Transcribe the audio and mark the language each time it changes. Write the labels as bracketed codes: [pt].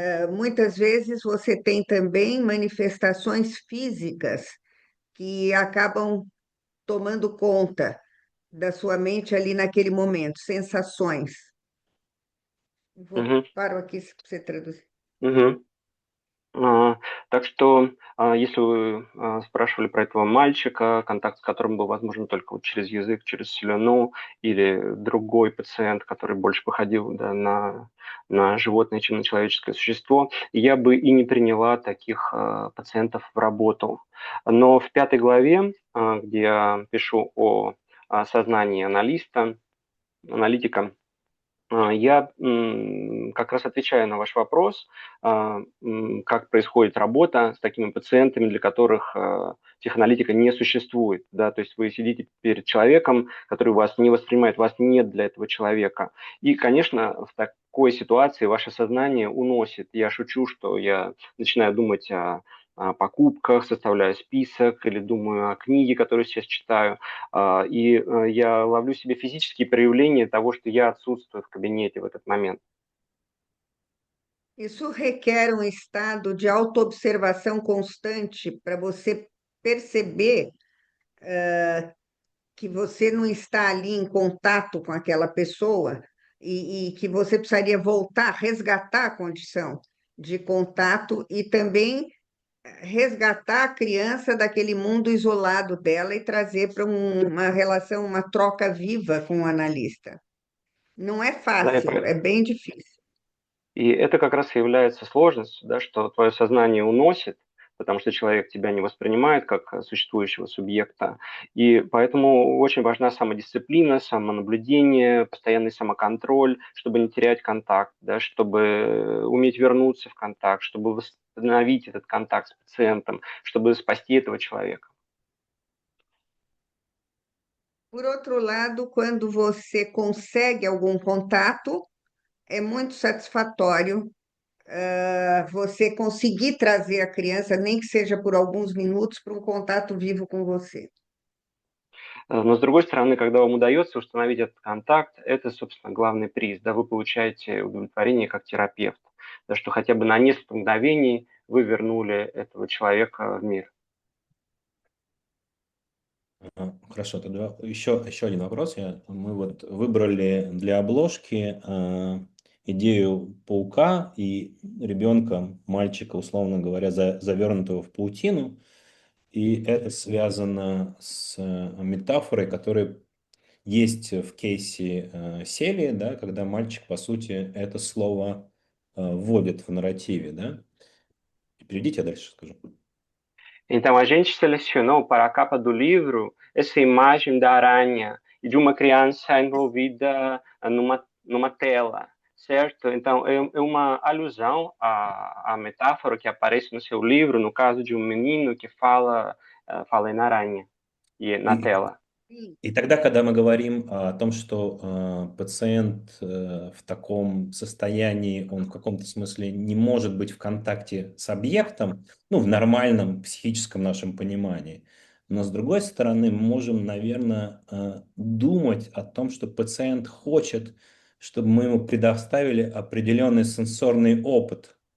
[pt] Muitas vezes você tem também manifestações físicas que acabam tomando conta da sua mente ali naquele momento, sensações. Мгм. Paro aqui para você traduzir. Мгм. [ru] А, Так что, если вы спрашивали про этого мальчика, контакт с которым был возможен только вот через язык, через слюну, или другой пациент, который больше походил, да, на животное, чем на человеческое существо, я бы и не приняла таких пациентов в работу. Но в 5 главе, где я пишу о сознании аналитика, я как раз отвечаю на ваш вопрос, как происходит работа с такими пациентами, для которых психоаналитика не существует. Да? То есть вы сидите перед человеком, который вас не воспринимает, вас нет для этого человека. И, конечно, в такой ситуации ваше сознание уносит. Я шучу, что я начинаю думать о покупках, составляю список или думаю о книге, которую сейчас читаю. Я ловлю себе физические проявления того, что я отсутствую в кабинете в этот момент. [pt] Isso requer um estado de autoobservação constante para você perceber que você não está ali em contato com aquela pessoa e que você precisaria voltar, resgatar a condição de contato e também resgatar a criança daquele mundo isolado dela e trazer para uma relação, uma troca viva com o analista. Não é [ru] Да, [pt] fácil, é bem difícil. [ru] И это как раз и является сложностью, да, что твое сознание уносит, потому что человек тебя не воспринимает как существующего субъекта. И поэтому очень важна самодисциплина, самонаблюдение, постоянный самоконтроль, чтобы не терять контакт, да, чтобы уметь вернуться в контакт, чтобы восстановить этот контакт с пациентом, чтобы спасти этого человека. [pt] Por outro lado, quando você consegue algum contato, é muito satisfatório, você conseguir trazer a criança, nem que seja por alguns minutos, para um contato vivo com você. [ru] Но с другой стороны, когда вам удается установить этот контакт, это, собственно, главный приз. Да, вы получаете удовлетворение как терапевт, да, что хотя бы на несколько мгновений вы вернули этого человека в мир. Хорошо, тогда еще один вопрос. Мы вот выбрали для обложки идею паука и ребенка, мальчика, условно говоря, завернутого в паутину. И это связано с метафорой, которая есть в кейсе Селии, да, когда mальчик, по сути, это слово вводит в нарративе, да. Перейдите, я дальше скажу. [pt] Então, a gente selecionou para a capa do livro essa imagem da aranha e de uma criança envolvida numa tela, certo? Então, é uma alusão à metáfora que aparece no seu livro, no caso de um menino que fala em aranha e na [ru] И, [pt] tela. [ru] и тогда, когда мы говорим о том, что пациент в таком состоянии, он в каком-то смысле не может быть в контакте с объектом, ну, в нормальном психическом нашем понимании, но с другой стороны, мы можем, наверное, думать о том, что пациент хочет, чтобы мы ему предоставили определенный сенсорный опыт.